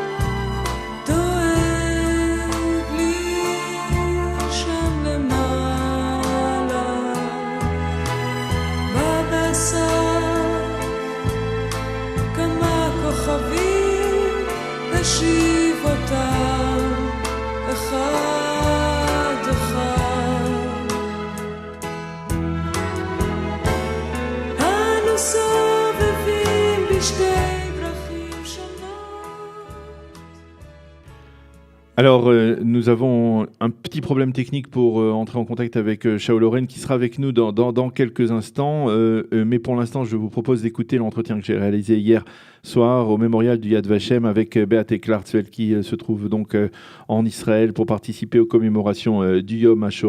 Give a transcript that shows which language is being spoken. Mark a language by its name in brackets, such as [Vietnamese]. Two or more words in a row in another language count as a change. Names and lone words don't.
[Hebrew] לי שם למעלה בבשר כמה כוכבים השיב אותם אחד אחד אנו סובבים בשתי דרכים שונות. [French] Alors, nous avons un petit problème technique pour entrer en contact avec Shaul Oren qui sera avec nous dans quelques instants. Mais pour l'instant, je vous propose d'écouter l'entretien que j'ai réalisé hier soir au mémorial du Yad Vashem avec Beate Klartzfeld qui se trouve donc en Israël pour participer aux commémorations du Yom HaShoah.